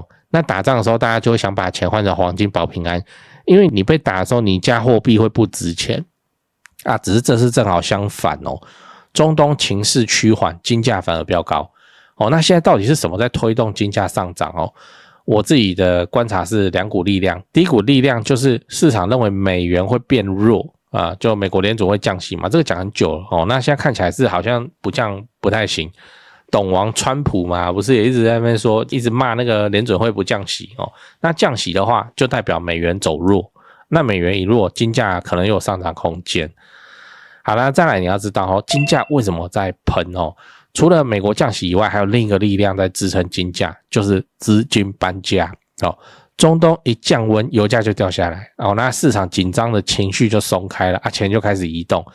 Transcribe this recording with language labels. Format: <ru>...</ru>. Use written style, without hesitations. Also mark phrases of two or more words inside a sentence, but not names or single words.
<zh>那打仗的時候大家就會想把錢換成黃金保平安，因為你被打的時候你家貨幣会不值錢只是这次正好相反中東情勢趨緩，金價反而飆高那現在到底是什麼在推動金價上漲我自己的觀察是兩股力量。第一股力量就是市場認為美元會變弱就美國聯準會降息嘛，這個講很久了那現在看起來是好像不降不太行。董王川普嘛，不是也一直在那邊說，一直罵那個聯準會不降息那降息的話就代表美元走弱，那美元一弱，金價可能有上漲空間。好了，再來你要知道金價為什麼在噴除了美國降息以外，還有另一個力量在支撐金價，就是資金搬家中東一降溫，油價就掉下來那市場緊張的情緒就鬆開了錢就開始移動。</zh>